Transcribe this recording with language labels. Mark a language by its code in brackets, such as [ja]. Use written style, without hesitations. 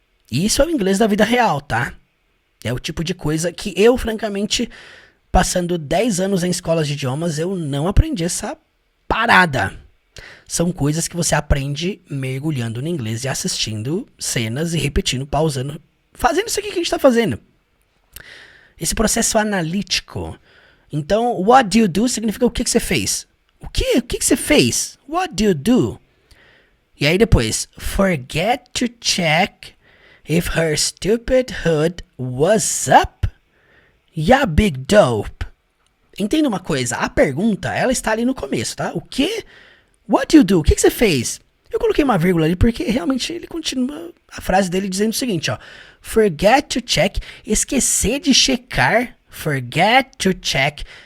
[pt] E isso é o inglês da vida real, tá? É o tipo de coisa que eu, francamente, passando 10 anos em escolas de idiomas, eu não aprendi essa parada. São coisas que você aprende mergulhando no inglês e assistindo cenas e repetindo, pausando, fazendo isso aqui que a gente tá fazendo. Esse processo analítico. Então, [en] what do you do [pt] significa o que você fez. O que você fez? [en] What do you do? [pt] E aí depois, [en] forget to check if her stupid hood was up. Ya big dope. [pt] Entenda uma coisa, a pergunta, ela está ali no começo, tá? O que? [en] What do you do? [pt] O que você fez? Eu coloquei uma vírgula ali porque realmente ele continua a frase dele dizendo o seguinte, ó. [en] Forget to check, [pt] esquecer de checar, [en] forget to check.